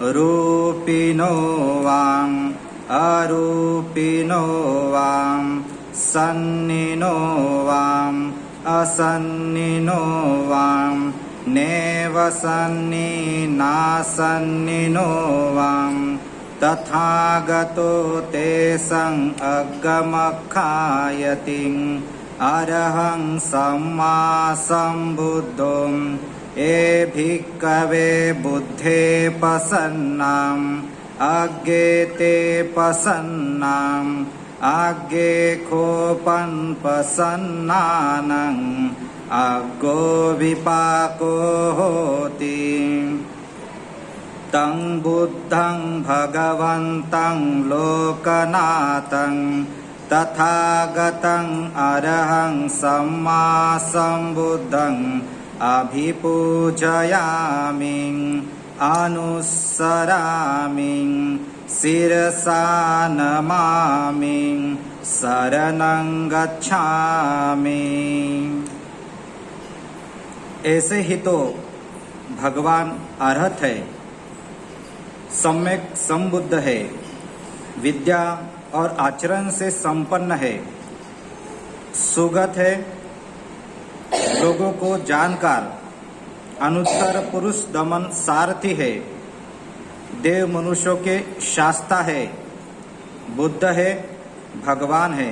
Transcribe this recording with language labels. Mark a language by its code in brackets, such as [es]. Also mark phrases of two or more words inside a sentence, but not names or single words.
[pi] रूपिणो वां अरूपिणो वां सन्निनो वाम असन्निनो वाम नेव सन्नि नासन्निनो वाम तथागतो तेषां अगमखायति अरहं सम्मा सम्बुद्धो ये भिक्खवे बुद्धे पसन्नाम् आज्ञे ते पसन्नाम् आज्ञे खोपन् पसन्नानं आज्ञो विपाको होति तं बुद्धं भगवन्तं लोकनाथं तथागतं अरहं सम्मा सम्बुद्धं अभिपूजयामि अनुसरामि शिरसा नमामि शरणं गच्छामि। [hi] ऐसे ही तो भगवान अरहत है, सम्यक संबुद्ध है, विद्या और आचरण से संपन्न है, सुगत है, लोगों को जानकार, अनुत्तर पुरुष दमन सारथी है, देव मनुष्यों के शास्ता है, बुद्ध है, भगवान है।